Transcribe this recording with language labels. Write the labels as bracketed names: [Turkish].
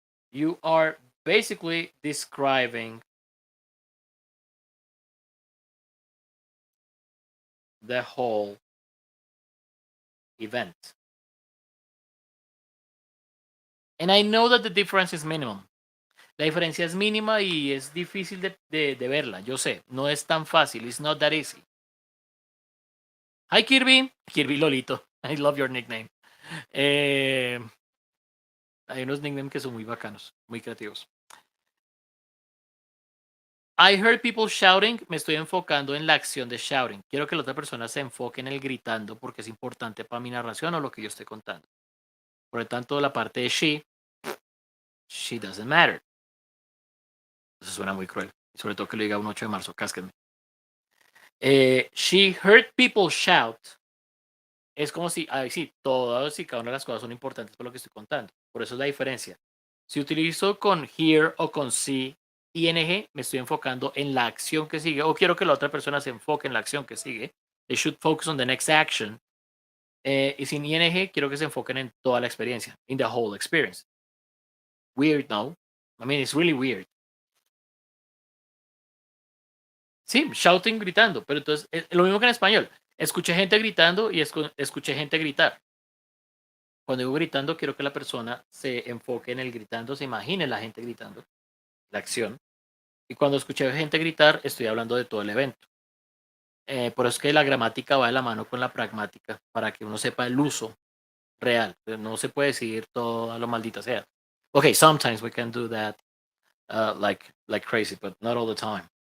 [English] You are basically describing the whole event. And I know that the difference is minimum. [Spanish] La diferencia es mínima y es difícil de verla. Yo sé, no es tan fácil. [English] It's not that easy. Hi, Kirby. Kirby Lolito. I love your nickname. [Spanish] Hay unos nicknames que son muy bacanos, muy creativos. [English] I heard people shouting. [Spanish] Me estoy enfocando en la acción de shouting. Quiero que la otra persona se enfoque en el gritando porque es importante para mi narración o lo que yo estoy contando. Por lo tanto, la parte de [English] she doesn't matter. [Spanish] Eso suena muy cruel. Sobre todo que lo diga un 8 de marzo, cásquenme. [English] She heard people shout. [Spanish] Es como si, sí, todas y cada una de las cosas son importantes por lo que estoy contando. Por eso es la diferencia. Si utilizo con hear o con see, ing, me estoy enfocando en la acción que sigue, o quiero que la otra persona se enfoque en la acción que sigue. [English] They should focus on the next action. [Spanish] Y sin ing, quiero que se enfoquen en toda la experiencia, [English] in the whole experience. Weird, no? I mean, it's really weird. [Spanish] Sí, shouting, gritando, pero entonces, lo mismo que en español. Escuché gente gritando y escuché gente gritar. Cuando digo gritando, quiero que la persona se enfoque en el gritando, se imagine la gente gritando, la acción. Y cuando escuché gente gritar, estoy hablando de todo el evento. Por eso es que la gramática va de la mano con la pragmática, para que uno sepa el uso real. No se puede decir todo a lo maldita sea. [English] Okay, sometimes we can do that like crazy, but not all the time.